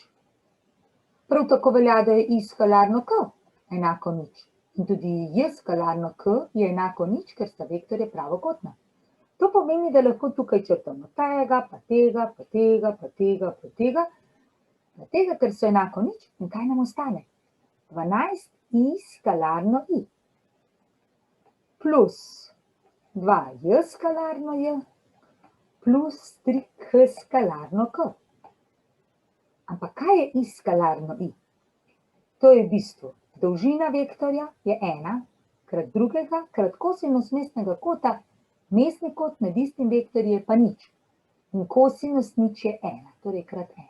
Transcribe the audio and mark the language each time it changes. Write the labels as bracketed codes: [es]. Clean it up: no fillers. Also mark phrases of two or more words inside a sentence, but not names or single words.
[sl] Prav tako velja, da je I skalarno K enako nič. In tudi J skalarno K je enako nič, ker sta vektorja pravokotna. To pomeni, da lahko tukaj črtamo tega, pa tega, pa tega, pa tega, pa tega, pa tega, ker so enako nič. In kaj nam ostane? 12I skalarno I plus 2J skalarno J plus 3K skalarno K. Ampak kaj je I skalarno I? To je v bistvu dolžina vektorja je 1 krat drugega krat kosinus mestnega kota, mestni kot med istim vektorjem je pa nič. In kosinus nič je 1, torej krat 1.